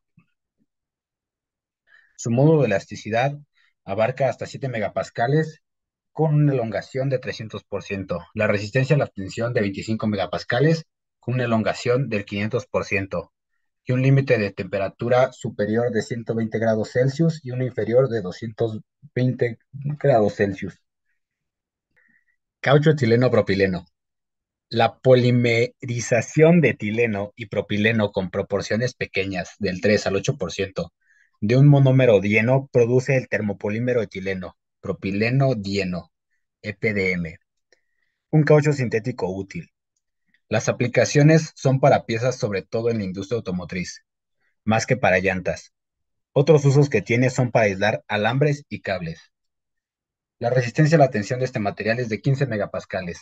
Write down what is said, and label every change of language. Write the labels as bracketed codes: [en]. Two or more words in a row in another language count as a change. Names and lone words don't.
[es] Su módulo de elasticidad abarca hasta 7 megapascales con una elongación de 300%. La resistencia a la tensión de 25 megapascales con una elongación del 500% y un límite de temperatura superior de 120 grados Celsius y uno inferior de 220 grados Celsius. Caucho etileno propileno. La polimerización de etileno y propileno con proporciones pequeñas, del 3 al 8%, de un monómero dieno produce el termopolímero etileno, propileno dieno, EPDM, un caucho sintético útil. Las aplicaciones son para piezas sobre todo en la industria automotriz, más que para llantas. Otros usos que tiene son para aislar alambres y cables. La resistencia a la tensión de este material es de 15 megapascales.